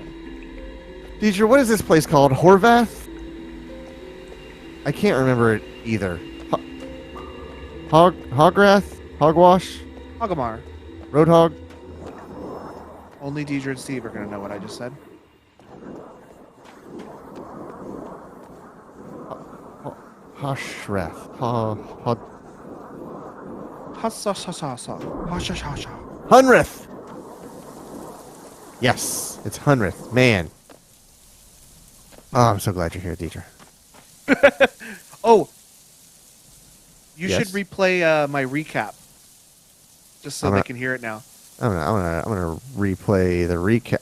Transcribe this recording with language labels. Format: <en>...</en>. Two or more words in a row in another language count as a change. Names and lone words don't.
<en>Deidre, what is this place called? Horvath? I can't remember it either. Hograth? Hogwash? Hogamar. Roadhog. Only Deidre and Steve are going to know what I just said. Hashreth. Ha-sa-sa-sa-sa. Ha-sha-sha-sha. Hunrith. Yes, it's Hunrith. Man. Oh, I'm so glad you're here, Deidre. Oh, you Yes? should replay my recap, just so I'm they not- can hear it now. I'm gonna replay the recap.</en>